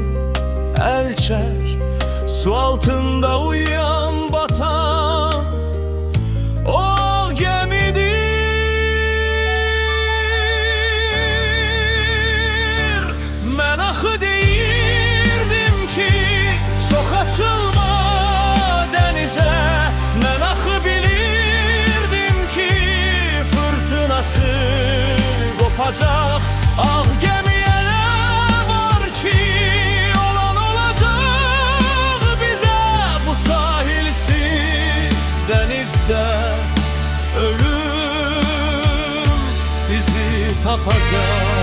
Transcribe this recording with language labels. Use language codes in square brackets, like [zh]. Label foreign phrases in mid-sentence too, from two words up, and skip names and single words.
[az] Əl çək, su altında uyuyan batan o gəmidir. Mən axı deyirdim ki çox açılma dənizə. Mən axı bilirdim ki fırtınası kopacak. [tr] Ağ gemiye ne var ki olan olacak bize. Bu sahilsiz denizde ölüm bizi tapacak.